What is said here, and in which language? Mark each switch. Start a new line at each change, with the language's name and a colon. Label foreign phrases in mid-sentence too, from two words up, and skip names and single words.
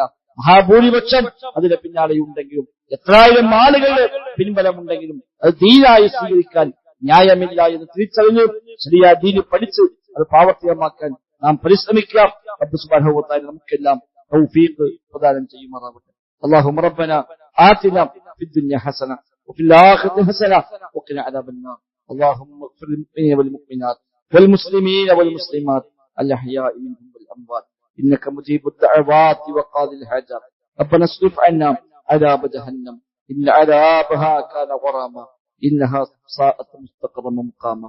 Malayalam: മഹാഭൂരിപക്ഷം അതിന്റെ പിന്നാലെയുണ്ടെങ്കിലും, എത്രായിരം ആളുകളുടെ പിൻബലമുണ്ടെങ്കിലും അത് ദീനായി സ്വീകരിക്കാൻ ന്യായമില്ല എന്ന് തിരിച്ചറിഞ്ഞ് ശരിയായ ദീന് പഠിച്ച് അത് പ്രാവർത്തികമാക്കാൻ നാം പരിശ്രമിക്കാം. റബ്ബ്
Arabic: سبحانه وتعالى
Malayalam: നമുക്കെല്ലാം തൗഫീഖ് പ്രദാനം ചെയ്യുമാറാവട്ടെ.
Arabic: اللهم ربنا آتنا في الدنيا حسنة وفي الآخرة حسنة وقنا عذاب النار. اللهم اغفر للمؤمنين والمؤمنات والمسلمين والمسلمات الأحياء منهم والأموات إنك مجيب الدعوات وقاضي الحاجات. ربنا اصرف عنا عذاب جهنم إن عذابها كان غراما إنها ساءت مستقرا ومقاما.